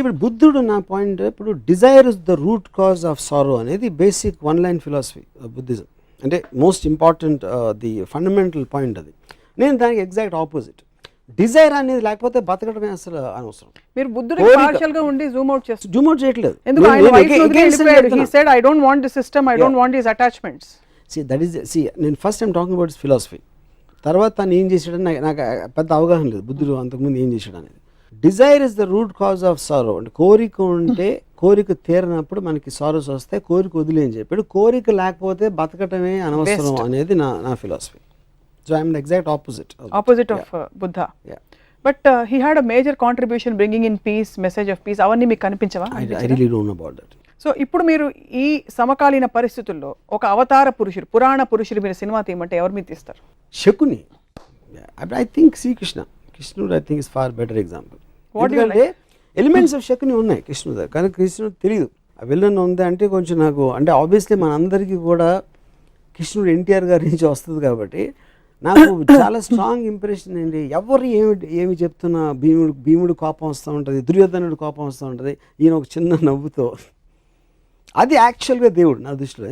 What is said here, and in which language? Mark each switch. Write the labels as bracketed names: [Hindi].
[Telugu] ఇప్పుడు బుద్ధుడు నా పాయింట్, ఇప్పుడు [English] desire is the root cause of sorrow [Telugu] అనేది basic one line philosophy Buddhism, అంటే most important the fundamental point అది. నేను దానికి ఎగ్జాక్ట్ ఆపోజిట్. డిజైర్ అనేది లేకపోతే బతకడమే అసలు అనవసరం. మీరు బుద్ధుడు పార్షియల్ గా ఉండి జూమ్ అవుట్ చేస్తారు. జూమ్ అవుట్ చేయట్లేదు. ఎందుకు ఆయన వైఫ్ వదిలి వెళ్ళిపోయాడు. [English] He said I don't want the system, I don't want these attachments. [Telugu] నేను first time [English] Talking about philosophy. [Telugu] తర్వాత తను ఏం చేశాడని నాకు పెద్ద అవగాహన లేదు బుద్ధుడు అంతకుముందు ఏం చేశాడు అనేది. [English] desire is the root cause of sorrow, [Telugu] అంటే కోరిక ఉంటే కోరిక తీరినప్పుడు మనకి సారోస్ వస్తాయి, కోరిక వదిలే అని చెప్పాడు. కోరిక లేకపోతే బతకటమే అనవసరం అనేది నా philosophy. [English] So I am the exact opposite of Buddha. Yeah. But he had a major contribution bringing in peace, message of peace. [Telugu] అవన్నీ మీకు కనిపించవా? [English] I really don't know about that. [Telugu] So ఇప్పుడు మీరు ఈ సమకాలీన పరిస్థితుల్లో ఒక అవతార పురుషుడు, పురాణ పురుషుడు మీరు సినిమా తీయమంటే ఎవరు మీరు తీస్తారు? శకుని. [English] I think Srikrishna. కృష్ణుడు I think is far better example. [Telugu] ఎందుకంటే ఎలిమెంట్స్ ఆఫ్ శకుని ఉన్నాయి కృష్ణుడు, కానీ కృష్ణుడు తెలియదు ఆ విలన్ ఉంది అంటే కొంచెం నాకు, అంటే ఆబ్వియస్లీ మనందరికీ కూడా కృష్ణుడు ఎన్టీఆర్ గారి నుంచి వస్తుంది కాబట్టి నాకు చాలా స్ట్రాంగ్ ఇంప్రెషన్ ఏంటి, ఎవరు ఏమి చెప్తున్నా భీముడు కోపం వస్తూ ఉంటుంది, దుర్యోధనుడు కోపం వస్తూ ఉంటుంది, ఈయన ఒక చిన్న నవ్వుతో, అది యాక్చువల్గా దేవుడు నా దృష్టిలో.